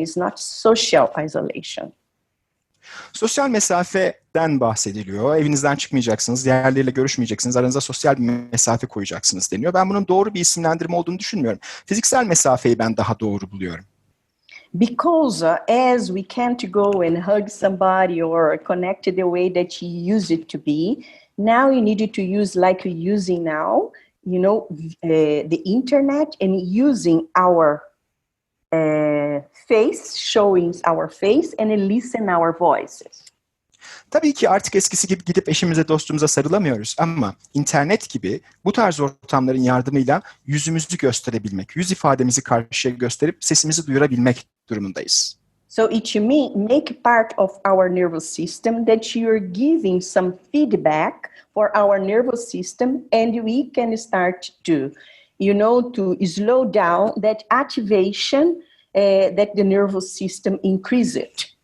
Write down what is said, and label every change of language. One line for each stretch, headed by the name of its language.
English: It's not social isolation.
Turkish: Sosyal mesafeden bahsediliyor. Evinizden çıkmayacaksınız, diğerleriyle görüşmeyeceksiniz, aranıza sosyal bir mesafe koyacaksınız deniyor. Ben bunun doğru bir isimlendirme olduğunu düşünmüyorum. Fiziksel mesafeyi ben daha doğru buluyorum.
English: Because as we can't go and hug somebody or connect the way that you used it to be, now you need to use like you're using now, the internet and using our face, showing our face and listen our voices.
Turkish: Tabii ki artık eskisi gibi gidip eşimize, dostumuza sarılamıyoruz ama internet gibi bu tarz ortamların yardımıyla yüzümüzü gösterebilmek, yüz ifademizi karşıya gösterip sesimizi duyurabilmek durumundayız.
English: So it make part of our nervous system that you're giving some feedback for our nervous system and we can start to slow down that activation that the nervous system increase it.